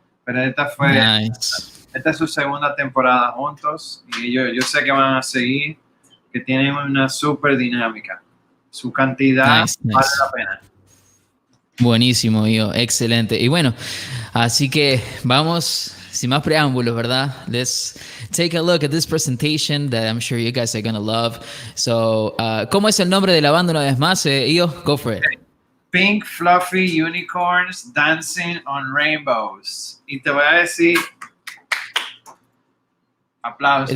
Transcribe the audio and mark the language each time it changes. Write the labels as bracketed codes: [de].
[es] Pero esta es su segunda temporada juntos, y yo sé que van a seguir, que tienen una súper dinámica. Su cantidad vale la pena. Buenísimo, Io, excelente. Y bueno, así que vamos, sin más preámbulos, ¿verdad? [en] Let's take a look at this presentation that I'm sure you guys are going to love. So, [es] ¿cómo es el nombre de la banda una vez más? [en] Io, go for it. Pink Fluffy Unicorns Dancing on Rainbows. [es] Y te voy a decir, aplausos.